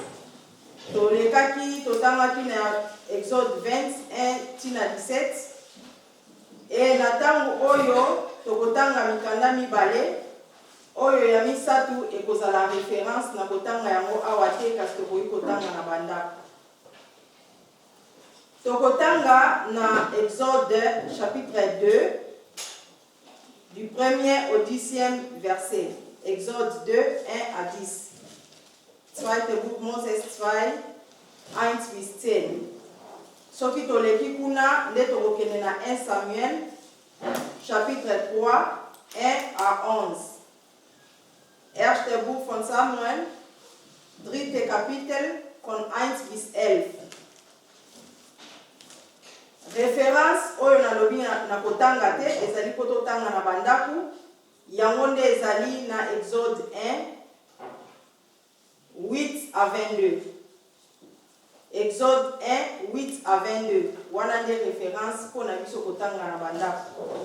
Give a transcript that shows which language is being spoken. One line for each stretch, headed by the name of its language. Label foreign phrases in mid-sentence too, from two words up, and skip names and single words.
Lingala: Tolekaki totangaki na Exode 21 tina 17. Et na tango oyo tokotanga mikanda mibale oyo ya misatu ekozala référence na kotanga yango awa te kasi tokoki kotanga na bandako. Tokotanga na Exode
French: chapitre 2 du 1er au 10e verset. Exode 2, 1 à 10. 2.
German: Buch Moses 2, 1 bis 10.
Lingala: Soki toleki kuna nde tokokende na 1 Samuel
French: chapitre 3, 1 à 11.
German: Erste Buch von Samuel, 3. Kapitel von 1 bis 11.
Lingala: Référence oyo nalobi na kotanga te ezali po totanga na bandaku yango nde ezali na Exode 1 8 à 22. Exode 1 8 à 22 wana nde référence po na biso kotanga na bandaku.